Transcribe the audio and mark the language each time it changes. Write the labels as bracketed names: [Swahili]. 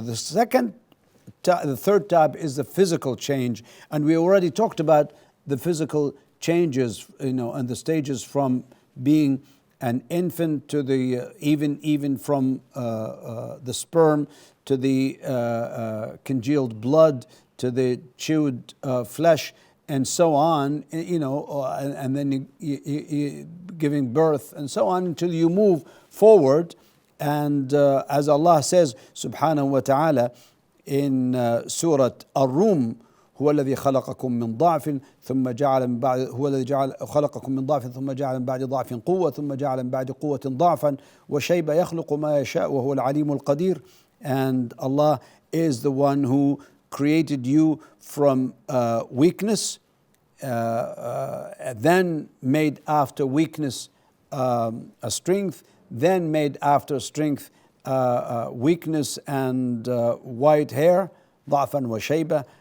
[English] The third type is the physical change, and we already talked about the physical changes, and the stages from being an infant to the even from the sperm to the congealed blood to the chewed flesh, and so on, and then you giving birth, and so on, until you move forward. And as Allah says subhanahu wa ta'ala in Surah Ar-Rum, [Arabic] هو الذي خلقكم من ضعف ثم جعل من بعد هو الذي خلقكم من ضعف ثم جعل من بعد ضعف قوة ثم جعل من بعد قوة ضعفا وشيبة يخلق ما يشاء وهو العليم القدير. [English] And Allah is the one who created you from weakness, then made after weakness a strength, then made after strength weakness and white hair, [Arabic] ضعفا وشيبة.